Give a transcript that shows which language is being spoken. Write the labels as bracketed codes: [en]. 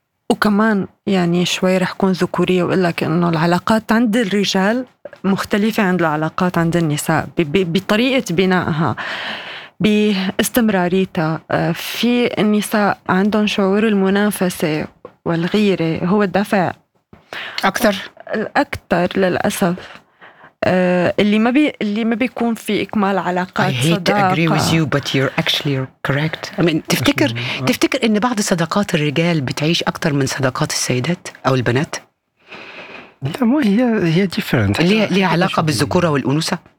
[ar] وكمان يعني شوي رح كون ذكورية وقول لك إنه العلاقات عند الرجال مختلفة عند العلاقات عند النساء بطريقة بنائها باستمراريتها. في النساء عندهم شعور المنافسة والغيرة هو الدفع أكثر الأكثر للأسف اللي ما بيكون في إكمال علاقات صداقة. [en] I hate to agree with you but you're actually correct. I mean, [ar] تفتكر إن بعض صداقات الرجال بتعيش أكثر من صداقات السيدات أو البنات؟ لا مو هي different. ليها علاقة بالذكورة والأنوثة؟